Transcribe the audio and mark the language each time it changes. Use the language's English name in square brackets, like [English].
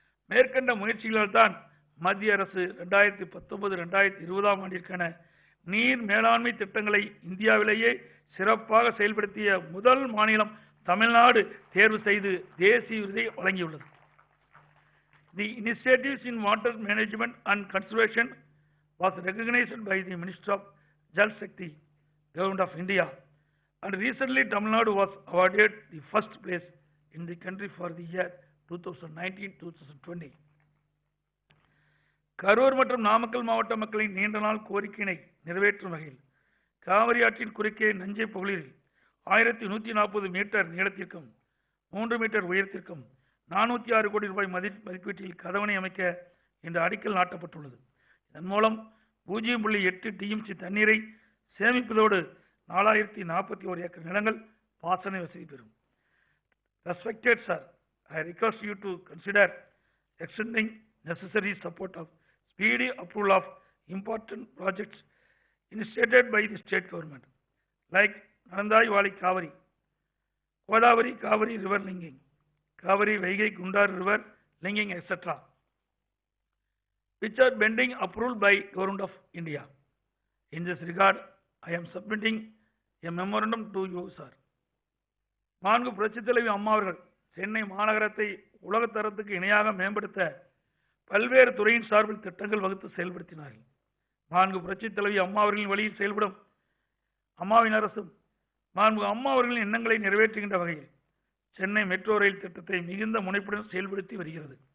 [Tamil] மேற்கண்ட முயற்சிகளால் தான் மத்திய அரசு 2019-2020 ஆண்டிற்கான நீர் மேலாண்மை திட்டங்களை இந்தியாவிலேயே சிறப்பாக செயல்படுத்திய முதல் மாநிலம் தமிழ்நாடு தேர்வு செய்து தேசிய விருதை வழங்கியுள்ளது. [English] The initiatives in water management and conservation was recognized by the Minister of Jal Shakti, Government of India, and recently Tamil Nadu was awarded the first place in the country for the year 2019-2020. [Tamil] Karur மற்றும் நாமக்கல் மாவட்ட மக்களின் நீண்ட நாள் கோரிக்கையினை நிறைவேற்றும் வகையில் காவிரி ஆற்றின் குறுக்கே நஞ்சை பகுதியில் 1140 மீட்டர் நீளத்திற்கும் 3 மீட்டர் உயரத்திற்கும் 406 கோடி ரூபாய் மதிப்பீட்டில் கதவணை அமைக்க இந்த அடிக்கல் நாட்டப்பட்டுள்ளது. இதன் மூலம் 0.8 TMC தண்ணீரை சேமிப்பதோடு 4041 ஏக்கர் நிலங்கள் பாசன வசதி பெறும். [English] Respected sir, I request you to consider extending necessary support of speedy approval of important projects initiated by the state government, like Narandai Valley Kaveri, Godavari Kaveri river linking, Kaveri Vaigai Gundar river linking, etc., which are pending approval by Government of India. In this regard, I am submitting a memorandum to you, sir. [Tamil] நான்கு புரட்சித் தலைவி அம்மா அவர்கள் சென்னை மாநகரத்தை உலகத்தரத்துக்கு இணையாக மேம்படுத்த பல்வேறு துறையின் சார்பில் திட்டங்கள் வகுத்து செயல்படுத்தினார்கள். நான்கு புரட்சித் தலைவி அம்மா அவர்களின் வழியில் செயல்படும் அம்மாவின் அரசும் நான்கு அம்மா அவர்களின் எண்ணங்களை நிறைவேற்றுகின்ற வகையில் சென்னை மெட்ரோ ரயில் திட்டத்தை மிகுந்த முனைப்புடன் செயல்படுத்தி வருகிறது.